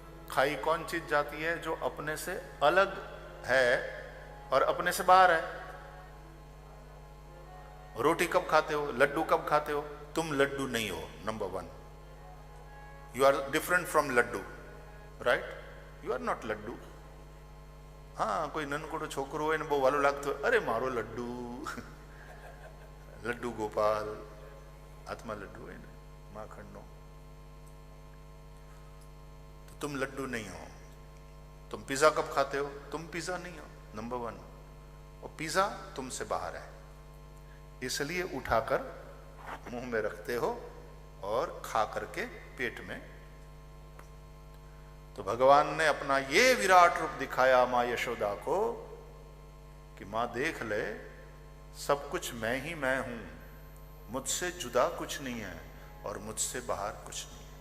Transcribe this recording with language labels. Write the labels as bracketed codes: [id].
[hi] खाई कौन चीज जाती है? जो अपने से अलग है और अपने से बाहर है। रोटी कब खाते हो? लड्डू कब खाते हो? तुम लड्डू नहीं हो, number 1। [en] You are different from laddu, right? You are not laddu. [gu] हाँ, कोई ननकोड़ो छोकरो હોય ને બહુ વાલો લાગતો, અરે મારો લડ્ડુ, લડ્ડુ ગોપાલ, હાથમાં લડ્ડુ હોય ને માખણનો, [hi] तो तुम लड्डू नहीं हो। तुम पिज्जा कब खाते हो? तुम पिज्जा नहीं हो, नंबर 1। और पिज्जा तुमसे बाहर है, इसलिए उठाकर मुंह में रखते हो और खा करके पेट में। तो भगवान ने अपना ये विराट रूप दिखाया मां यशोदा को कि मां देख ले, सब कुछ मैं ही मैं हूं, मुझसे जुदा कुछ नहीं है और मुझसे बाहर कुछ नहीं है।